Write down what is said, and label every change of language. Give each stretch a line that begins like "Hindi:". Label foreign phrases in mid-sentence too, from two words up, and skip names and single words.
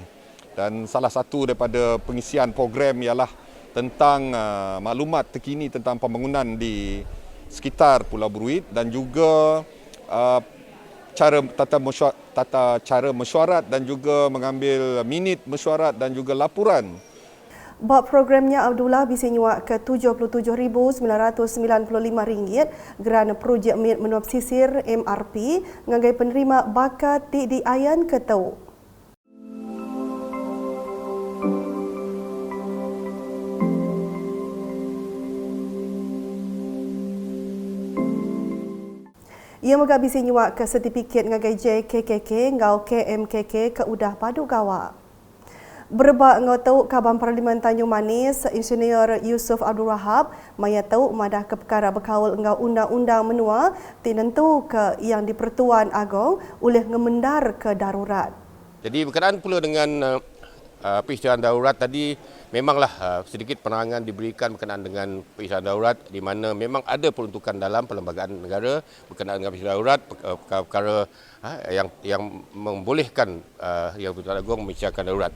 Malay: Dan salah satu daripada pengisian program ialah tentang maklumat terkini tentang pembangunan di sekitar Pulau Bruit dan juga tata cara mesyuarat dan juga mengambil minit mesyuarat dan juga laporan.
Iban: Bab programnya Abdullah bisa nyuak ke RM77,995 kerana projek menuap sisir MRP ngagai penerima bakat di Ayan Ketau. Ia megak bisi nyuak ke sertifikat ngagai JKKK ngau KMKK ke udah padu gawak. Berbak ngau tahu Kaban Parlimen Tanjung Manis, Insinyur Yusuf Abdul Wahab, maya tahu madah ke perkara berkawal ngau undang-undang menua tinentu ke yang di Pertuan Agong oleh ngemendar ke darurat.
Malay: Jadi berkenaan pula dengan peristiwaan darurat tadi, memanglah sedikit penerangan diberikan berkenaan dengan peristiwaan darurat di mana memang ada peruntukan dalam perlembagaan negara berkenaan dengan peristiwaan darurat, perkara yang membolehkan Yang Pertuan Agong mengisytiharkan darurat.